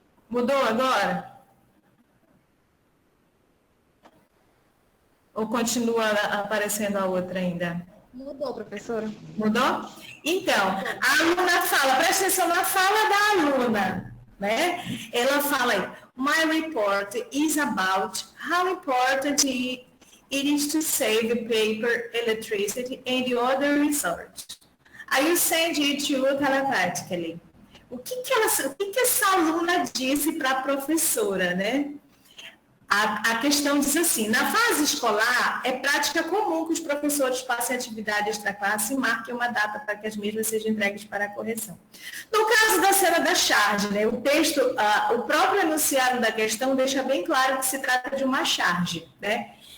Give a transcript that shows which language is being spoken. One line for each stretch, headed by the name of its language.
Portuguese: Mudou agora? Ou continua aparecendo a outra ainda? Mudou, professora. Mudou? Então, a aluna fala, presta atenção na fala da aluna, né? Ela fala aí,
English: my report is about how important it is to save paper, electricity and other resources. Aí you send it to telepathically.
Portuguese: O que essa aluna disse para a professora, né? A questão diz assim, na fase escolar, é prática comum que os professores passem atividade extra-classe e marquem uma data para que as mesmas sejam entregues para a correção. No caso da cena da charge, né, o texto, o próprio enunciado da questão deixa bem claro que se trata de uma charge, né?